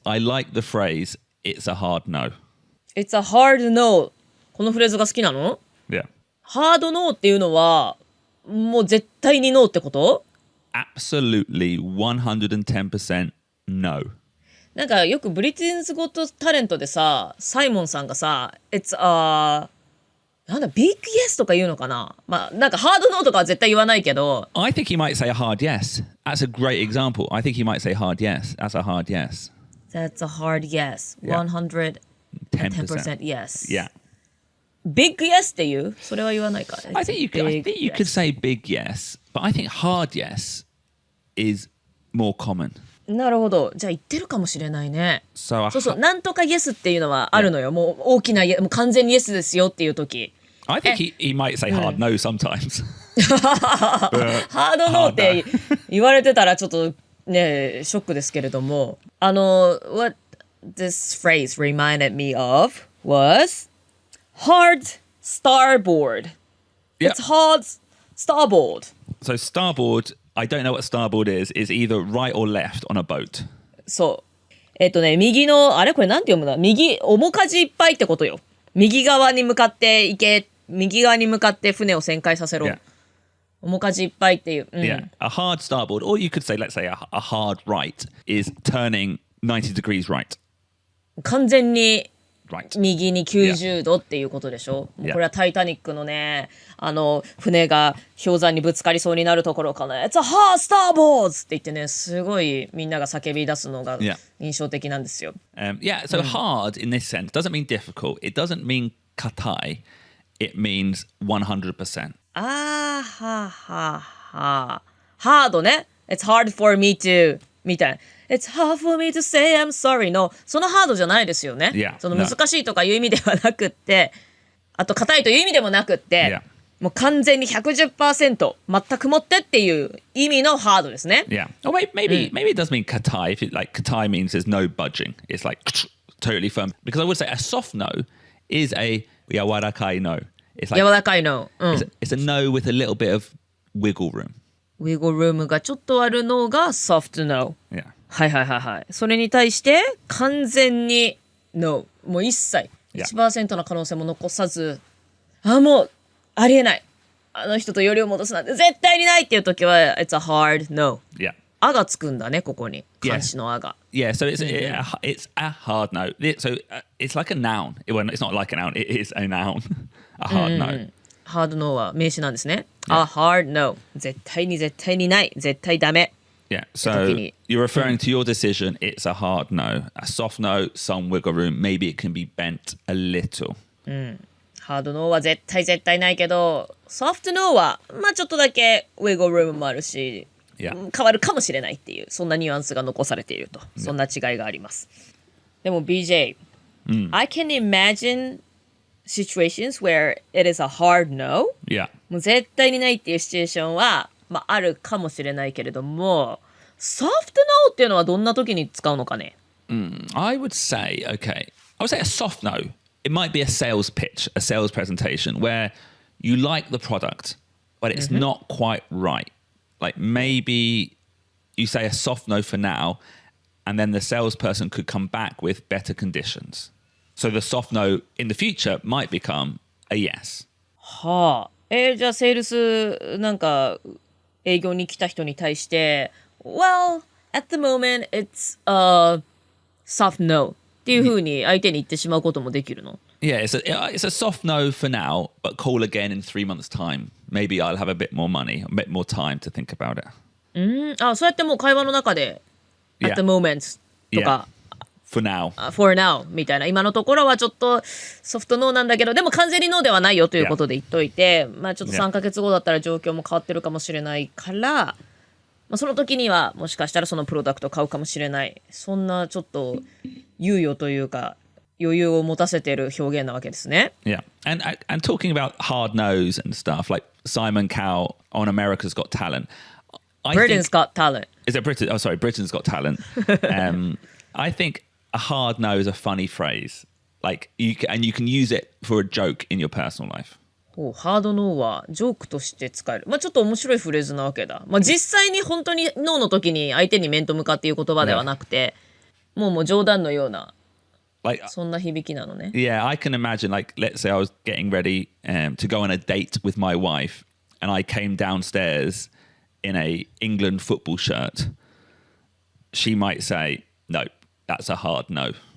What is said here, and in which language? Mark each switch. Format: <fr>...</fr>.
<en>I like the phrase, it's a hard no. It's a hard no.</en> <ja>このフレーズが好きなの？</ja> <en>Yeah.</en> <ja>ハードノーっていうのはもう絶対にノーってこと？</ja> <en>Absolutely 110% no。</en> <ja>なんかよくブリティンズゴットタレントでさ、サイモンさんがさ、</ja> <en>It's a</en> <ja>なんだビッグイエスとか言うのかな。まあなんかハードノーとかは絶対言わないけど。</ja> <en>I think he might say a hard yes. That's a great example. I think he might say hard yes. That's a hard yes. That's a hard yes. Yeah. 110% 10%. yes. Yeah. Big yes</en> <ja>っていう？それは言わないか。</ja> <en>I think you Big could say big yes, but I think hard yes is more common.</en> <ja>なるほど。じゃあ言ってるかもしれないね。</ja> <en>So</en> <ja>そうそう。なんとかイエスっていうのはあるのよ。もう大きなイエス、もう完全にイエスですよっていう時。</ja> <en>I think he might say hard no sometimes.</en> <ja>ハードノーって言われてたらちょっとね、ショックですけれども。</ja> <en>what this phrase reminded me of was hard starboard. Yeah. It's hard starboard. So starboard, I don't know what starboard is either right or left on a boat.</en> <ja>そう。右の、あれこれなんて読むんだ？右、面舵いっぱいってことよ。右側に向かって行け、右側に向かって船を旋回させろ。</ja> <en>Yeah.</en> <ja>面舵いっぱいっていう。</ja> <en>Yeah, a hard starboard, or you could say, let's say, a hard right is turning 90 degrees right.</en> <ja>完全に</ja> <en>Right.</en> <ja>右に90度っていうことでしょ。もうこれはタイタニックのね、船が氷山にぶつかりそうになるところかな。</ja> <en>It's a hard starboard!</en> <ja>って言ってね、すごいみんなが叫び出すのが印象的なんですよ。</ja> <en>Yeah, so hard in this sense doesn't mean difficult. It doesn't mean katai. It means 100%.</en> <ja>ははは。ハードね。</ja> <en>It's hard for me to</en> <ja>みたいな。</ja> <en>It's hard for me to say I'm sorry</en> <ja>のそのハードじゃないですよね。</ja> <en>Yeah,</en> <ja>その難しいとかいう意味ではなくって、あと硬いという意味でもなくって、</ja> <en>Yeah.</en> <ja>もう完全に 110% 全くもってっていう意味のハードですね。</ja> <en>Yeah. Or maybe it does mean katai. If it, like katai means there's no budging. It's like totally firm. Because I would say a soft no is a yawarakai no. It's like</en> <ja>柔らかいの。</ja> <en>it's a no with a little bit of wiggle room.</en> <ja>ウィゴルームがちょっとあるのが</ja> <en>soft no。 Yeah.</en> <ja>はいはいはいはい。それに対して完全に no。もう一切 1% の可能性も残さず、もうありえない。あの人とよりを戻すなんて絶対にないっていう時は</ja> <en>it's a hard no。 Yeah.</en> <ja>あがつくんだね、ここに。漢詞のあが。</ja> <en>Yeah, so it's a hard no. So it's like a noun. Well, it's not like a noun. It is a noun. A hard no.</en> <ja>ハードノーは名詞なんですね。</ja> <en>a hard no。</en> <ja>絶対に絶対にない。絶対ダメ。</ja> <en>Yeah, so you're referring to your decision. It's a hard no. A soft no, some wiggle room. Maybe it can be bent a little.</en> <ja>ハードノーは絶対絶対ないけど、ソフトノーはまあちょっとだけウィゴルームもあるし、</ja> <en>Yeah.</en> <ja>変わるかもしれないっていう、そんなニュアンスが残されていると。そんな違いがあります。でも</ja> <en>BJ、I can imagine situations where it is a hard no. Yeah.</en> <ja>もう絶対にないっていうシチュエーションは、まあ、あるかもしれないけれども、ソフトノーっていうのはどんな時に使うのかね。</ja> <en>I would say, okay, I would say a soft no. It might be a sales pitch, a sales presentation where you like the product, but it's not quite right. Like maybe you say a soft no for now, and then the salesperson could come back with better conditions. So the soft no in the future might become a yes.</en> <ja>はあ。じゃあセールスなんか営業に来た人に対して、</ja> <en>Well, at the moment it's a soft no</en> <ja>っていう風に相手に言ってしまうこともできるの？</ja> <en>Yeah, it's a soft no for now, but call again in 3 months' time. Maybe I'll have a bit more money, a bit more time to think about it.</en> <ja>そうやってもう会話の中で、</ja> <en>at the moment</en> <ja>とか、</ja> <en>for now. for now</en> <ja>みたいな、今のところはちょっとソフトノーなんだけど、でも完全にノーではないよということで言っといて、まあちょっと3ヶ月後だったら状況も変わってるかもしれないから、まあ、その時にはもしかしたらそのプロダクトを買うかもしれない。そんなちょっと猶予というか余裕を持たせている表現なわけですね。</ja> <en>Yeah, and talking about hard no's and stuff like Simon Cowell on America's Got Talent. Britain's Got Talent. Is it Britain? Oh, sorry, Britain's Got Talent. I think a hard no is a funny phrase. Like you can use it for a joke in your personal life.</en> <ja>ハードノーはジョークとして使える。まあちょっと面白いフレーズなわけだ。まあ実際に本当にノーの時に相手に面と向かっていう言葉ではなくて、もう冗談のような。</ja> <en>Like,</en> <ja>そんな響きなのね。</ja> <en>Yeah, I can imagine, like, let's say I was getting ready to go on a date with my wife, and I came downstairs in a England football shirt. She might say, no, that's a hard no.</en>